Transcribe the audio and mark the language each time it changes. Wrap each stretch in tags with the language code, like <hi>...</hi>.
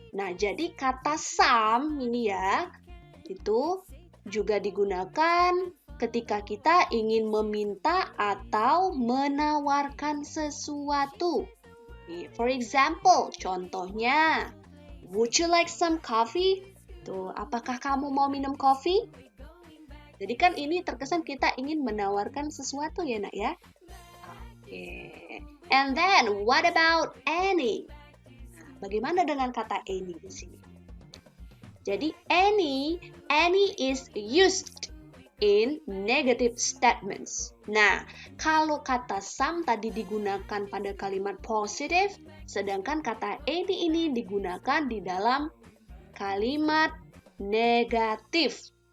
<id>Nah, jadi kata some ini ya, itu juga digunakan ketika kita ingin meminta atau menawarkan sesuatu.</id> <en>For example,</en> <id>contohnya,</id> <en>would you like some coffee?</en> <id>Tuh, apakah kamu mau minum kopi? Jadi kan ini terkesan kita ingin menawarkan sesuatu ya, Nak ya? Oke.</id> <en>And then, what about any?</en> <id>Bagaimana dengan kata any di sini?</id> <en>Jadi any is used in negative statements.</en> <id>Nah, kalau kata some tadi digunakan pada kalimat positif, sedangkan kata any ini digunakan di dalam kalimat negatif.</id>